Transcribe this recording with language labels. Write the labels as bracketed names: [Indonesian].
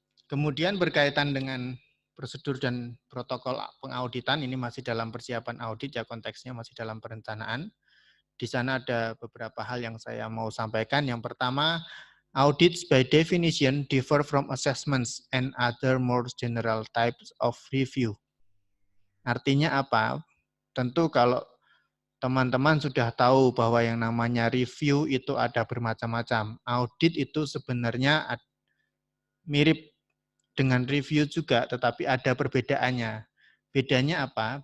[Indonesian] Kemudian berkaitan dengan prosedur dan protokol pengauditan ini masih dalam persiapan audit ya, konteksnya masih dalam perencanaan. Di sana ada beberapa hal yang saya mau sampaikan. Yang pertama, [English] audits by definition differ from assessments and other more general types of review. [Indonesian] Artinya apa? Tentu kalau teman-teman sudah tahu bahwa yang namanya review itu ada bermacam-macam. Audit itu sebenarnya mirip dengan review juga, tetapi ada perbedaannya. Bedanya apa?